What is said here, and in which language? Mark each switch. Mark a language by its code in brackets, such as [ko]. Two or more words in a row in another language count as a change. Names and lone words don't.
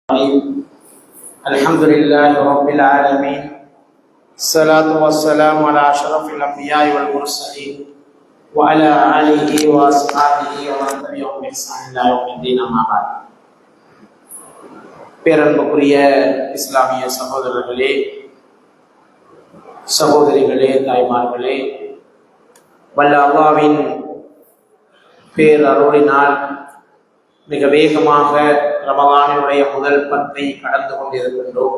[ar] الحمد لله رب العالمين الصلاة والسلام على أشرف الأنبياء والمرسلين وعلى آله وأصحابه ومن تبعهم بإحسان إلى يوم الدين أما بعد. [ta] பேரன்புக்குரிய இஸ்லாமிய சகோதரர்களே, சகோதரிகளே, தாய்மார்களே, வல்ல அல்லாஹ்வின் பேரருளினால் மிக வேகமாக ரமலானுடைய முதல் பத்தை கடந்து கொண்டிருக்கின்றோம்.